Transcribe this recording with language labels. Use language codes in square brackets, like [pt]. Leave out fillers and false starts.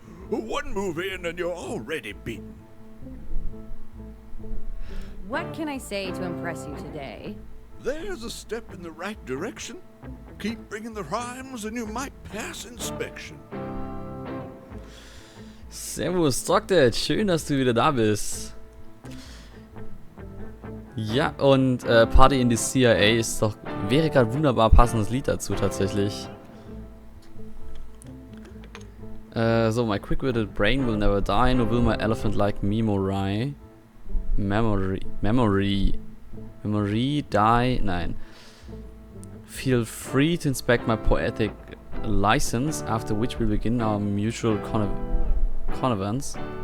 [en] One move in and you're already beaten. What can I say to impress you today? There's a step in the right direction. Keep bringing the rhymes and you might pass inspection. [de] Servus, Stockdad. Schön, dass du wieder da bist. Ja, und Party in the CIA wäre gerade wunderbar passendes Lied dazu tatsächlich. [en] So, my quick-witted brain will never die, nor will my elephant-like memory die. [de] Nein. [en] Feel free to inspect my poetic license, after which we'll begin our mutual connivance.